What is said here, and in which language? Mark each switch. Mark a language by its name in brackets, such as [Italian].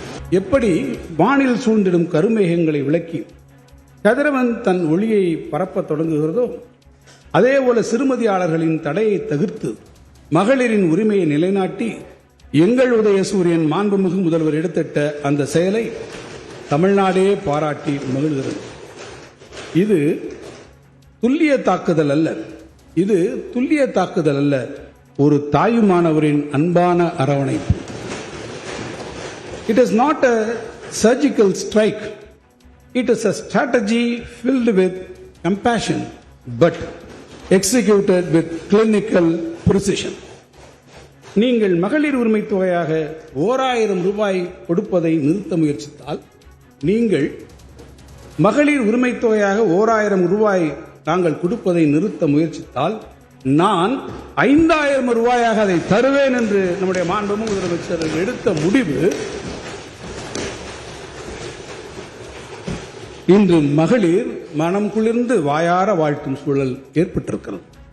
[Tamil] எப்படி வானில் சூழ்ந்திடும் கருமேகங்களை விளக்கி கதிரவன் தன் ஒளியை பரப்பத் தொடங்குகிறதோ அதேபோல சிறுமதியாளர்களின் தடையை தவிர்த்து மகளிரின் உரிமையை நிலைநாட்டி எங்கள் உதயசூரியன் மாண்புமிகு முதல்வர் எடுத்திட்ட அந்த செயலை தமிழ்நாடே பாராட்டி மகிழ்கிறது. இது துல்லிய தாக்குதல் அல்ல, இது துல்லிய தாக்குதல் அல்ல, ஒரு தாயுமானவரின் அன்பான அரவணைப்பு. [English] It is not a surgical strike. It is a strategy filled with compassion but executed with clinical precision. [Tamil] நீங்கள் மகளிர் உரிமை தொகையாக 1000 ரூபாய் கொடுப்பதை நிறுத்த முயற்சித்தால், நீங்கள் மகளிர் உரிமை தொகையாக 1000 ரூபாய் நாங்கள் கொடுப்பதை நிறுத்த முயற்சித்தால், நான் 5000 ரூபாயாக அதை தருவேன் என்று நம்முடைய மாண்புமிகு முதலமைச்சர் எடுத்த முடிவு இன்று மகளிர் மனம் குளிர்ந்து வாயார வாழ்த்தும் சூழல் ஏற்பட்டிருக்கிறது.